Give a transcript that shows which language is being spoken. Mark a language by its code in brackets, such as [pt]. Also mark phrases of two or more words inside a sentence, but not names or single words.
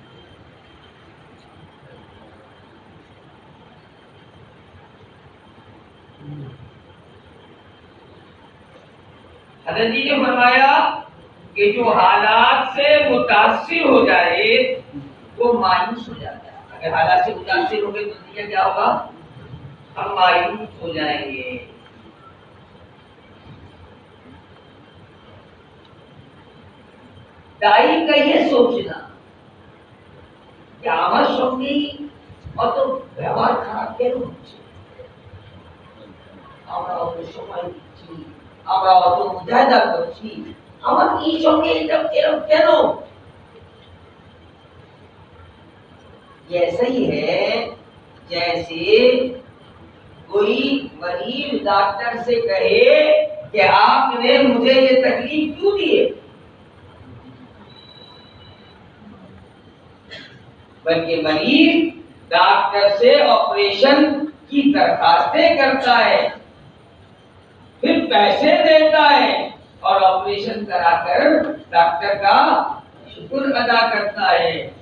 [ur] حضرت جی نے فرمایا کہ جو حالات سے متاثر ہو جائے وہ مایوس ہو جاتا ہے۔ اگر حالات سے متاثر ہو گئے تو نتیجہ کیا ہوگا؟ ہم مایوس ہو جائیں گے۔ دائی کا یہ سوچنا کہ [bn] আমার সঙ্গে অত ব্যবহার খারাপ কেন হচ্ছে, আমরা অত সময় দিচ্ছি, আমরা অত মুজাহিদা করছি, আমার এই সঙ্গে এটা এরকম কেন? [ur] ایسا ہی ہے جیسے کوئی مریض ڈاکٹر سے کہے کہ آپ نے مجھے یہ تکلیف کیوں دی ہے، بلکہ مریض ڈاکٹر سے آپریشن کی درخواستیں کرتا ہے، پھر پیسے دیتا ہے اور آپریشن کرا کر ڈاکٹر کا شکر ادا کرتا ہے۔